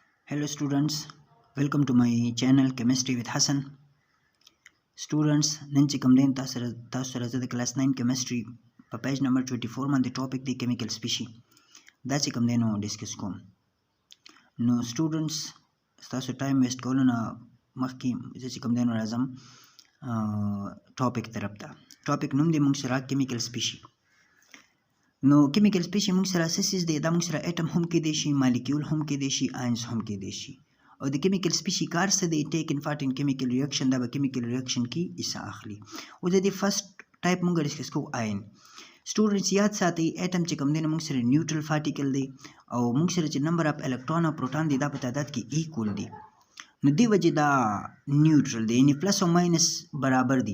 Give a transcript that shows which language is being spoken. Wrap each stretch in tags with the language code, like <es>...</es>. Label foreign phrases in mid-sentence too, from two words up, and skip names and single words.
<en>Hello students, welcome to my channel Chemistry with Hassan. Students,</en> <ps>نن چې کوم دین تاسو سره د کلاس 9 chemistry په پیج نمبر 24 باندې ټاپک دی</ps> <en>chemical species</en> <ps>دا چې کوم دینو ډیسکس کوم. نو students تاسو ټایم ویسټ کول نه مخکې چې کوم دینو راځم ټاپک طرف ته. ټاپک نوم دی موږ سره</ps> <en>chemical species.</en> <ps>نو</ps> <en>chemical species</en> <ps>موږ سره اساس دی دا موږ سره اټم هم کې دی شي مالیکول هم کې دی شي آینز هم کې دی شي او د</ps> <en>chemical species</en> <ps>کار څه دی</ps> <en>take in part in chemical reaction</en> <ps>دا به</ps> <en>chemical reaction</en> <ps>کې حصہ اخلي. او د دې</ps> <en>first type</en> <ps>موږ ډیسکس کوو آین. سټوډنټس یاد ساتئ اټم چې کوم دی موږ سره</ps> <en>neutral particle</en> <ps>دی او موږ سره چې</ps> <en>number of electron</en> <ps>او پروټون دی دا په تعداد کې ایکول دی. نو دی وجه دا نیوټرل دی یعنی پلس او ماینس برابر دی.</ps>